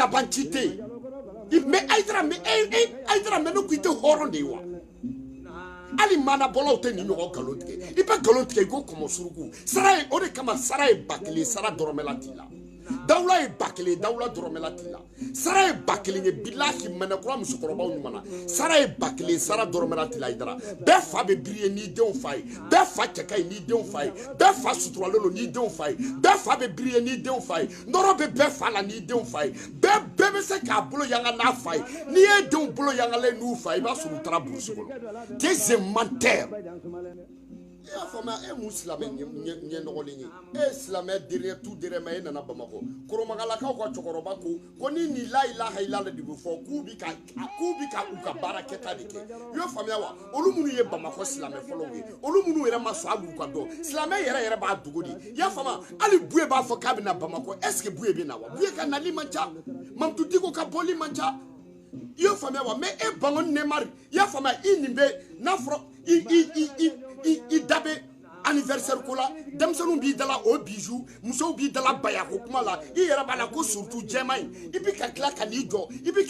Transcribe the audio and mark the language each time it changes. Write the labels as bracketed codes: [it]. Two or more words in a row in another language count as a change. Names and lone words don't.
[bm] yen mais Hayidara mais ne ko I tɛ hɔrɔn de ye wa ali mana bolo te ni ɲɔgɔn galon tigɛ i bɛ galon tigɛ i ko kɔmɔ suruku sara ye o de kama sara ye 1000 sara dɔrɔmɛla t'i la dawula ye 1000 dawula dɔrɔmɛla t'i la sara ye 1000 ye bilahi mɛnɛkura musokɔrɔbaw ɲuman sara ye 1000 sara dɔrɔmɛla t'i la i dara bɛɛ fa bɛ biri ye n'i denw fa ye bɛɛ fa cɛ ka ɲi n'i denw fa ye bɛɛ fa suturalen don n'i denw fa ye bɛɛ fa bɛ biri ye n'i denw fa ye nɔrɔ bɛ bɛɛ fa la n'i denw fa ye bɛɛ bɛ se k'a bolo yanga n'a fa ye n'i ye denw bolo yangalen n'u fa ye i b'a sɔrɔ u taara burusi kɔnɔ [fr] des menteurs [bm] i y'a faamuya e mun silamɛ ɲɛnɔgɔlen ye e silamɛ [fr] derrière tout derrière [bm] ma e nana Bamakɔ Koromagalakaw ka cɛkɔrɔba ko ni nin [ar] la ilaha illallah [bm] de bɛ fɔ k'u bi ka u ka baara kɛta de kɛ i y'o faamuya wa olu minnu ye Bamakɔ silamɛ fɔlɔw ye olu minnu yɛrɛ ma sɔn hali u ka dɔn silamɛ yɛrɛ b'a dogo de i y'a faamuya hali Buye b'a fɔ k'a bɛ na Bamakɔ [fr] est ce que [bm] Buye bɛ na wa Buye ka nali man ca Mamutu Diko ka bɔli man ca i y'o faamuya wa mais e Bangoni Nemari i y'a faamuya i nin bɛ n'a fɔra i dabe anniversaire ko la denmisɛnninw b'i dala o bijou musow b'i dala bayako kuma la i yɛrɛ b'a la ko surtout jɛma in i bi ka tila ka n'i jɔ i bi